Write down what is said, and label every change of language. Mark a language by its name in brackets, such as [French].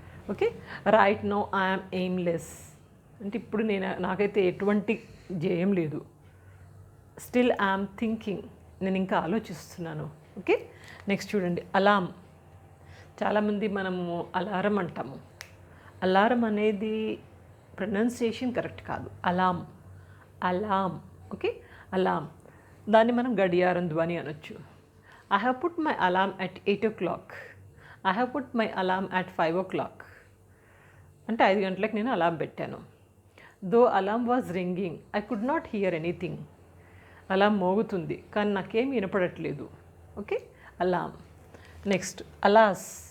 [English] okay, right now I'm aimless [Telugu] అంటే ఇప్పుడు నాకైతే ఎటువంటి ధ్యేయం లేదు. [English] still I'm thinking, [Telugu] నేను ఇంకా ఆలోచిస్తున్నాను. ఓకే, నెక్స్ట్ చూడండి, అలామ్. చాలామంది మనము అలారం అంటాము. అలారం అనేది ప్రొనౌన్సియేషన్ కరెక్ట్ కాదు. అలామ్, అలామ్. ఓకే, అలామ్. దాన్ని మనం గడియారం ధ్వని అనొచ్చు. [English] I have put my alarm at 8 o'clock. I have put my alarm at 5 o'clock. [Telugu] అంటే 5 గంటలకు నేను అలారం పెట్టాను. [English] Though alarm was ringing I could not hear anything. [Telugu] అలాం మోగుతుంది కానీ నాకేం వినపడట్లేదు. ఓకే, అలామ్. నెక్స్ట్ అలాస్.